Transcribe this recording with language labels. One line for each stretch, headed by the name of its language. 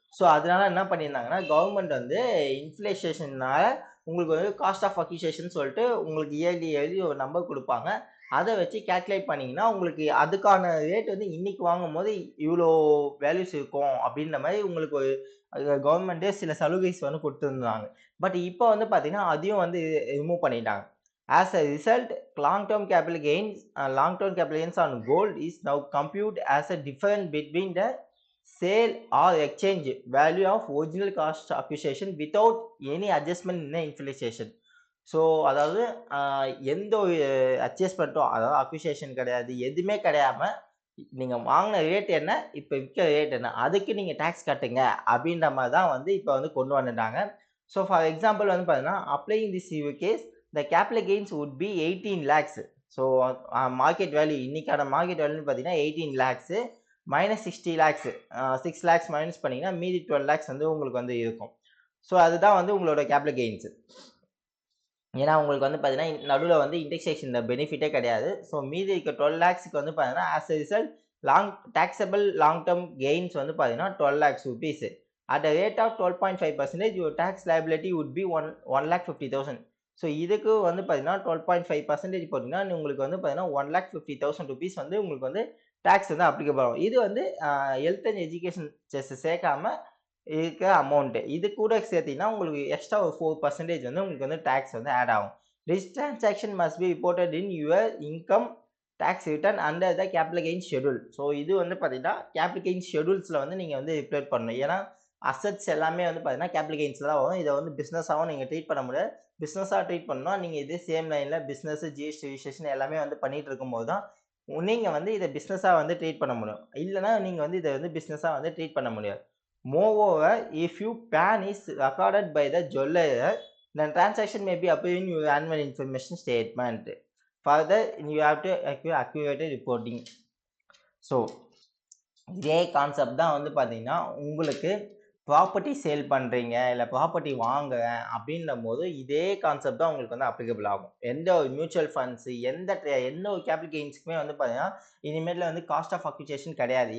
Tamil: So அதனால என்ன பண்ணியிருந்தாங்கன்னா, கவர்மெண்ட் வந்து இன்ஃப்ளேஷன்னால உங்களுக்கு வந்து காஸ்ட் ஆஃப் அக்யூசியேஷன் சொல்லிட்டு உங்களுக்கு இயர்லி ஒரு நம்பர் குடுப்பாங்க. அத வச்சு கால்குலேட் பண்ணீங்கன்னா, உங்களுக்கு அதுக்கான ரேட் வந்து இன்னைக்கு வாங்கும்போது இவ்ளோ வேல்யூஸ் இருக்கும் அப்படின்ற மாரி உங்களுக்கு ஒரு கவர்மெண்ட்டே சில சலுகைஸ் வந்து குடுத்திருந்தாங்க. பட் இப்ப வந்து பார்த்தீங்கன்னா, அதையும் வந்து ரிமூவ் பண்ணிட்டாங்க.
English: As a result, long-term capital gains on gold is now computed as a difference between the sale or exchange value of original cost acquisition without any adjustment in the inflation.
Tamil: So அதாவது எந்த ஒரு அட்ஜஸ்ட்மெண்ட்டும் அதாவது acquisition கிடையாது எதுவுமே கிடையாம நீங்க வாங்கின rate என்ன இப்ப விற்கிற ரேட் என்ன அதுக்கு நீங்க டாக்ஸ் கட்டுங்க அப்படின்ற மாதிரி தான் வந்து இப்ப வந்து கொண்டு வந்துட்டாங்க.
English: so for example
Tamil: வந்து பார்த்தீங்கன்னா
English: Applying this case the capital gains would be 18 lakhs.
Tamil: So market value இன்னைக்கான மார்க்கெட் வேல்யூன்னு பார்த்தீங்கன்னா 18 லேக்ஸ் மைனஸ் 60 லேக்ஸ் 6 லேக்ஸ் மைனஸ் பண்ணீங்கன்னா மீதி 12 லேக்ஸ் வந்து உங்களுக்கு வந்து இருக்கும். ஸோ அதுதான் வந்து உங்களோட கேபிட்டல் கெயின்ஸ். ஏன்னா உங்களுக்கு வந்து பார்த்தீங்கன்னா நடுவில் வந்து இண்டெக்ஸேஷன் பெனிஃபிட்டே கிடையாது. ஸோ மீதி இருக்க 12 லேக்ஸ்க்கு வந்து பார்த்தீங்கன்னா
English: as a result taxable long term gains
Tamil: வந்து பார்த்தீங்கன்னா 12 lakhs rupees.
English: At a rate of 12.5%, your tax liability would be 1,50,000.
Tamil: So இதுக்கு வந்து பார்த்தீங்கன்னா 12.5% போட்டிங்கன்னா உங்களுக்கு வந்து பார்த்தீங்கன்னா 1,50,000 ருபீஸ் வந்து உங்களுக்கு வந்து டேக்ஸ் வந்து அப்ளிகபிள் ஆகும். இது வந்து ஹெல்த் அண்ட் எஜுகேஷன் செஸ் சேர்க்காம இருக்க அமௌண்ட். இது கூட சேர்த்தீங்கன்னா உங்களுக்கு எக்ஸ்ட்ரா ஒரு 4% வந்து உங்களுக்கு வந்து டேக்ஸ் வந்து ஆட் ஆகும்.
English: This transaction must be reported in your income tax return under the capital gain schedule.
Tamil: So இது வந்து பார்த்தீங்கன்னா கேபிட்டல் கெயின் ஷெட்யூல்ஸில் வந்து நீங்கள் வந்து ரிப்போர்ட் பண்ணணும். ஏன்னா அசட்ஸ் எல்லாமே வந்து பார்த்தீங்கன்னா கேபிட்டல் கெயின்ஸில் தான் வரும். இதை வந்து பிஸ்னஸாகவும் நீங்கள் ட்ரீட் பண்ண முடியாது. பிஸ்னஸாக ட்ரீட் பண்ணணும் நீங்கள் இதே சேம் லைனில் பிஸ்னஸ் ஜிஎஸ்டி ரிஜிஸ்ட்ரேஷன் எல்லாமே வந்து பண்ணிட்டு இருக்கும்போது தான் நீங்கள் வந்து இதை பிஸ்னஸாக வந்து ட்ரீட் பண்ண முடியும். இல்லைனா நீங்கள் வந்து இதை வந்து பிஸ்னஸாக வந்து ட்ரீட் பண்ண முடியாது.
English: Moreover, if your PAN is recorded by the jeweler, then transaction may be appearing in your annual information statement. Further, you have to accurate reporting.
Tamil: So இதே கான்செப்ட் தான் வந்து பார்த்தீங்கன்னா உங்களுக்கு ப்ராப்பர்ட்டி சேல் பண்ணுறீங்க இல்லை ப்ராப்பர்ட்டி வாங்குறேன் அப்படின்னும் போது இதே கான்செப்ட் தான் உங்களுக்கு வந்து அப்ளிகபிள் ஆகும். எந்த ஒரு மியூச்சுவல் ஃபண்ட்ஸு எந்த ஒரு கேபிட்டல் கெயின்ஸுக்குமே வந்து பார்த்தீங்கன்னா இனிமேல் வந்து காஸ்ட் ஆஃப் அக்விசேஷன் கிடையாது.